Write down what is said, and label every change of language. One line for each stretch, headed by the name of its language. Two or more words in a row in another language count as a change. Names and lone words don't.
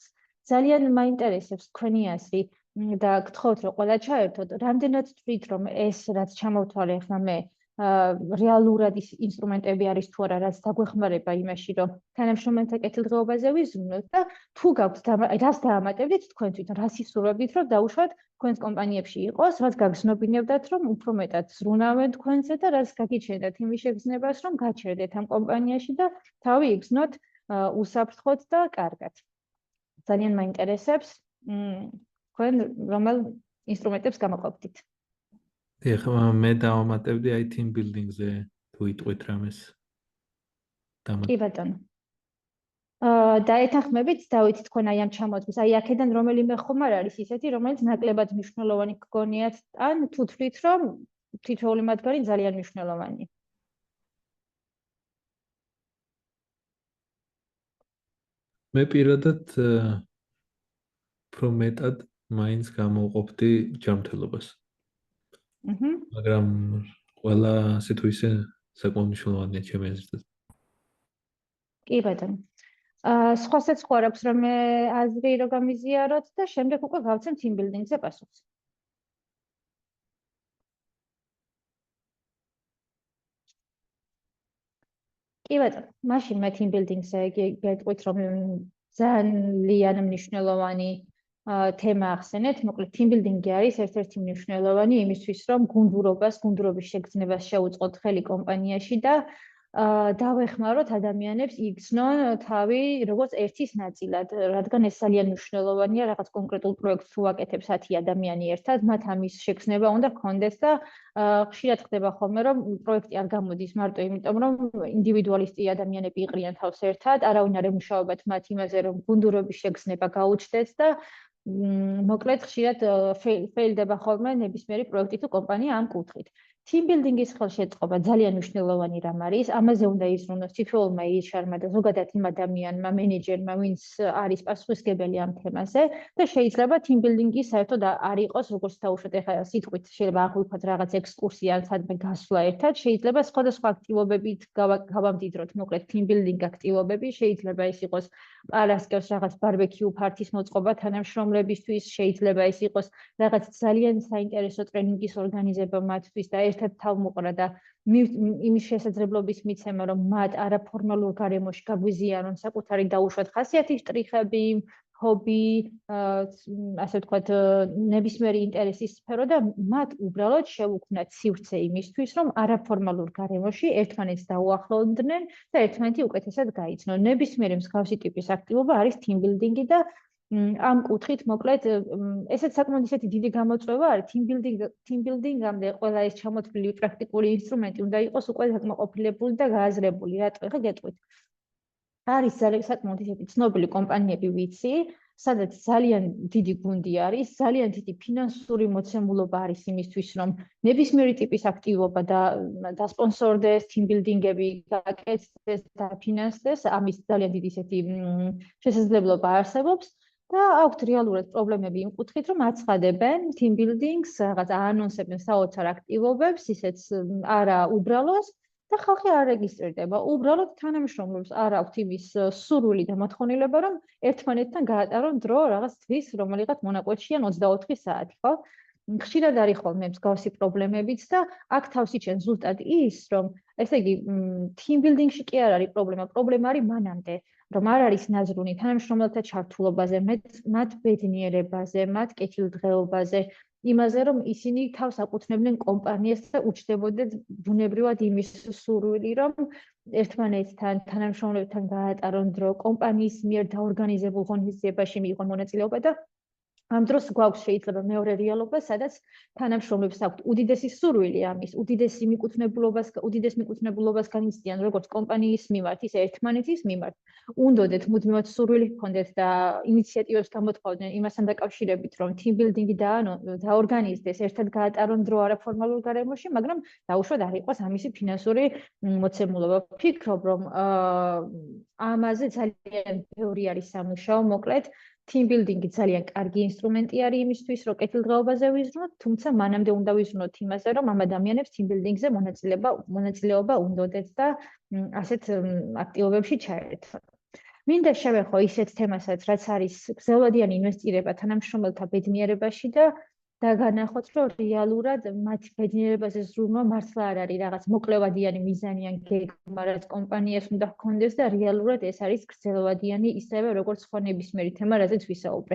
Georgian: ძალიან მაინტერესებს თქვენი აზრი და გთხოვთ, რომ ყველა ჩაერთოთ, რამდენად თვლით, რომ ეს რაც ჩამოვთვალე ახლა მე რეალურად ის ინსტრუმენტები არის თუ არა, რაც დაგვეხმარება იმაში, რომ თანამშრომელთა კეთილდღეობაზე ვიზრუნოთ და თუ გაქვთ რას დაამატებდით თქვენ თვითონ, რას ისურვებდით, რომ დაუშვათ თქვენს კომპანიებში იყოს, რაც გაგზნობინებდათ, რომ უფრო მეტად ზრუნავენ თქვენზე და რაც გაგიჩნდათ იმის შეგრძნებას, რომ გაჩერდეთ ამ კომპანიაში და თავი იგრძნოთ უსაფრთხოდ და კარგად. ძალიან მაინტერესებს თქვენ რომელ ინსტრუმენტებს გამოყოფდით. ეხლა მე დავამატებდი აი
English: team building-
Georgian: ზე თუ იტყვით რამეს. კი ბატონო. დაეთანხმებით დავით თქვენ აი ამ ჩამოთვლას. აი აქედან რომელიმე ხომ არ არის ისეთი, რომელიც ნაკლებად მნიშვნელოვანი გგონიათ, ან თუ თვლით, რომ თითოეული მათგანი ძალიან მნიშვნელოვანია. მე პირადად უფრო მეტად მაინც გამოვყოფდი ჯანმრთელობას. მაგრამ ყველა ასე თუ ისე საკმაოდ მნიშვნელოვანია ჩემი აზრით. კი ბატონო. სხვასაც ხო არ აქვს რამე აზრი რომ გამიზიაროთ და შემდეგ უკვე გავცემ
English: team building-
Georgian: ზე პასუხს. კი ბატონო, მაშინ მე
English: team building-
Georgian: ზე გეტყვით რომ ძალიან მნიშვნელოვანი თემა ახსენეთ. მოკლედ
English: team building-
Georgian: ი არის ერთ-ერთი მნიშვნელოვანი იმისთვის, რომ გუნდურობის შეგრძნებას შეუწყოთ ხელი კომპანიაში და დავეხმაროთ ადამიანებს იგრძნონ თავი როგორც ერთის ნაწილად, რადგან ეს ძალიან მნიშვნელოვანია, რაღაც კონკრეტულ პროექტს თუ აკეთებს 10 ადამიანი ერთად, მათ ამის შეგრძნება უნდა ჰქონდეს და ხშირად ხდება ხოლმე, რომ პროექტი არ გამოდის მარტო იმიტომ, რომ ინდივიდუალისტი ადამიანები იყრიან თავს ერთად, არავინ არ ემუშაობათ მათ იმაზე, რომ გუნდურობის შეგრძნება გაუჩნდეთ და მოკლედ ხშირად ფეილდება ხოლმე ნებისმიერი პროექტი თუ კომპანია ამ კუთხით.
English: team building-
Georgian: ის ხელშეწყობა ძალიან მნიშვნელოვანი რამ არის. ამაზე უნდა იზრუნოს თითოეულმა HR-მა და ზოგადად იმ ადამიანმა, მენეჯერმა, ვინც არის პასუხისმგებელი ამ თემაზე და შეიძლება
English: team building-
Georgian: ი საერთოდ არ იყოს, როგორც თავშოთ ეხლა სიტყვით შეიძლება აღვიქვათ რაღაც ექსკურსია ან სადმე გასვლა ერთად, შეიძლება სხვადასხვა აქტივობებით გავამდიდროთ, მოკლედ
English: team building
Georgian: აქტივობები, შეიძლება ეს იყოს პარასკევს რაღაც ბარბეკიუ პარტის მოწყობა თანამშრომლებისთვის, შეიძლება ეს იყოს რაღაც ძალიან საინტერესო ტრენინგის ორგანიზება მათთვის და ერთად თავმოყრა და იმის შესაძლებლობის მიცემა, რომ მათ არაფორმალურ გარემოში გაგვიზიარონ საკუთარი დაუშვათ ხასიათის შტრიხები, ჰობი, ასე ვთქვათ, ნებისმიერი ინტერესის სფერო და მათ უბრალოდ შევუქმნათ სივრცე იმისთვის, რომ არაფორმალურ გარემოში ერთმანეთს დაუახლოვდნენ და ერთმანეთი უკეთესად გაიცნონ. ნებისმიერი მსგავსი ტიპის აქტივობა არის
English: team building-
Georgian: ი და ამ კუთხით მოკლედ ესეც საკმაოდ ისეთი დიდი გამოწვევა არის
English: team building-
Georgian: ამდე ყველა ეს ჩამოთვლილი პრაქტიკული ინსტრუმენტი უნდა იყოს უკვე საკმაყოფილებული და გააზრებული. რატო? ეხლა გეტყვით. არის საკმაოდ ისეთი ცნობილი კომპანიები ვიცი, სადაც ძალიან დიდი გუნდი არის, ძალიან დიდი ფინანსური მოცემულობა არის იმისთვის, რომ ნებისმიერი ტიპის აქტივობა და დასპონსორდეს,
English: team building-
Georgian: ები გაკეთდეს და ფინანსდეს, ამის ძალიან დიდი ისეთი შესაძლებლობა არსებობს. და აქვთ რეალურად პრობლემები იმ კუთხით, რომ აცხადებენ
English: team building-
Georgian: ს, რაღაც აანონსებენ საოცარ აქტივობებს, ისეც არა უბრალოს და ხალხი არ რეგისტრირდება. უბრალოდ თანამშრომლებს არ აქვთ იმის სურვილი და მოთხოვნილება, რომ ერთმანეთთან გაატარონ დრო რაღაც თვის, რომელიღაც მონაკვეთში ან 24 საათი, ხო? ხშირად არის ხოლმე მსგავსი პრობლემებიც და აქ თავს იჩენს ზუსტად ის, რომ ესე იგი
English: team building-
Georgian: ში კი არ არის პრობლემა, პრობლემა არის მანამდე. რომ არ არის ნაზრუნი თანამშრომელთა ჩართულობაზე, მათ ბედნიერებაზე, მათ კეთილდღეობაზე, იმაზე, რომ ისინი თავს აკუთვნებდნენ კომპანიას და უჩნდებოდნენ ბუნებრივად იმის სურვილი, რომ ერთმანეთთან, თანამშრომლებთან გაატარონ დრო, კომპანიის მიერ დაორგანიზებულ ღონისძიებაში მიიღონ მონაწილეობა და ამ დროს გვაქვს შეიძლება მეორე რეალობა, სადაც თანამშრომლებს აქვთ უდიდესი სურვილი ამის, უდიდეს მიკუთვნებულობას განიცდიან როგორც კომპანიის მიმართ, ისე ერთმანეთის მიმართ. უნდოდეთ მუდმივად სურვილი ჰქონდეთ და ინიციატივებს გამოთხოვდნენ იმასთან დაკავშირებით, რომ
English: team building-
Georgian: ი დაორგანიზდეს, ერთად გაატარონ დრო არაფორმალურ გარემოში, მაგრამ დაუშვათ არ იყოს ამისი ფინანსური მოცემულობა. ვფიქრობ, რომ ამაზე ძალიან ბევრი არის სამუშაო, მოკლედ
English: team building-
Georgian: ი ძალიან კარგი ინსტრუმენტი არის იმისთვის, რომ კეთილდღეობაზე ვიზრუნოთ, თუმცა მანამდე უნდა ვიზრუნოთ იმაზე, რომ ამ ადამიანებს
English: team building-
Georgian: ზე მონაწილეობა უნდოდეთ და ასეთ აქტივობებში ჩაერთონ. მინდა შევეხო ისეთ თემასაც, რაც არის გრძელვადიანი ინვესტირება თანამშრომელთა ბედნიერებაში და განახოთ, რომ რეალურად მათი ბედნიერებაზე ზრუნვა მართლა არ არის რაღაც მოკლევადიანი მიზანი ან გეგმა, რაც კომპანიას უნდა ჰქონდეს და რეალურად ეს არის გრძელვადიანი ისევე, როგორც სხვა ნებისმიერი თემა, რაზეც ვისაუბრე.